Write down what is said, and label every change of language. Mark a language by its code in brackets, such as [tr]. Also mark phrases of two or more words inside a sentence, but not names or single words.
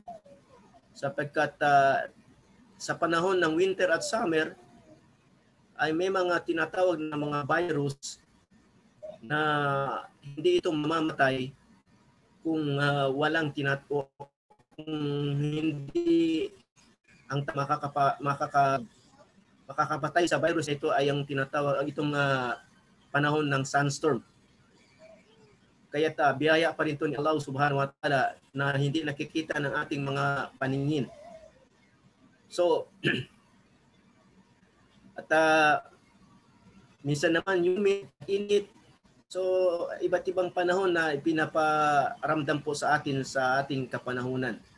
[tl] Sapagkat sa panahon ng winter at summer, ay may mga tinatawag na mga virus na hindi ito mamamatay kung walang kung hindi ang makakapatay sa virus ito ay ang tinatawag itong panahon ng sunstorm. Kaya biyaya pa rin ito ni Allah [ar] subhanahu wa ta'ala [tl] na hindi nakikita ng ating mga paningin. So, at minsan naman humid, init. So, iba't ibang panahon na pinaparamdam po sa atin sa ating kapanahunan.